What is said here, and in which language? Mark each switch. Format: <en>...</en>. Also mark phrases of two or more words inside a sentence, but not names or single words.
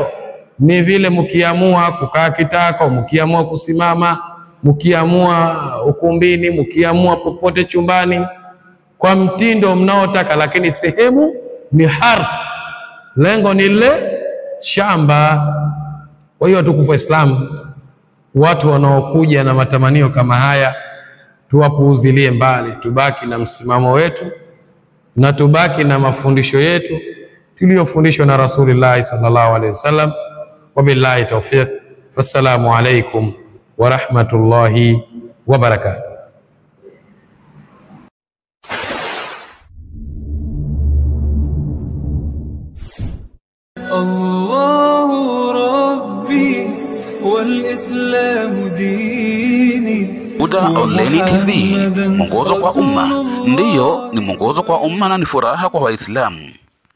<sw>Ni vile mkiamua kukaa kitako, mkiamua kusimama, mkiamua ukumbini, mkiamua popote chumbani, kwa mtindo mnaotaka, lakini sehemu ni harf, lengo ni lile shamba. Kwa hiyo tukufu Islam, watu wanaokuja na matamanio kama haya tuwapuuzilie mbali, tubaki na msimamo wetu na tubaki na mafundisho yetu tuliyofundishwa na Rasulullah</sw> <ar>صلى الله عليه وسلم. وبالله التوفيق. والسلام عليكم ورحمة الله وبركاته. الله ربي والإسلام ديني.</ar> <sw>Huda Online TV, mwongozo kwa umma. Ndiyo, ni mwongozo kwa umma na ni furaha kwa Waislamu.</sw>